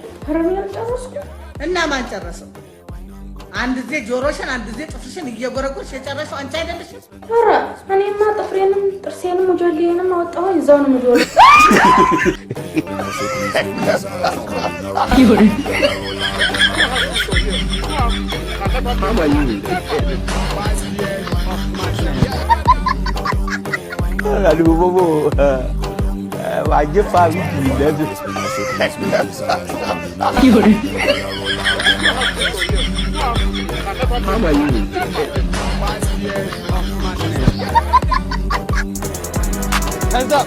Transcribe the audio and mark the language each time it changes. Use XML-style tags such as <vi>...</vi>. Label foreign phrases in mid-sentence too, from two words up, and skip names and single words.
<am>አረሚያ ጨረስኩ እና ማን ጨረሰው? አንድ ጊዜ ጆሮሽን አንድ ጊዜ ጥፍርሽን እየጎረጎርሽ የጨረሰው አንቺ አይደለሽም? ኧረ እኔማ ጥፍሬንም ጥርሴንም ሞጆሌንም አወጣሁኝ እዛው ነው የምዶል።</am> <ms>Aduh bobo. Wajib pagi dah tu. Mama ini.</ms> <en>Hands up.</en>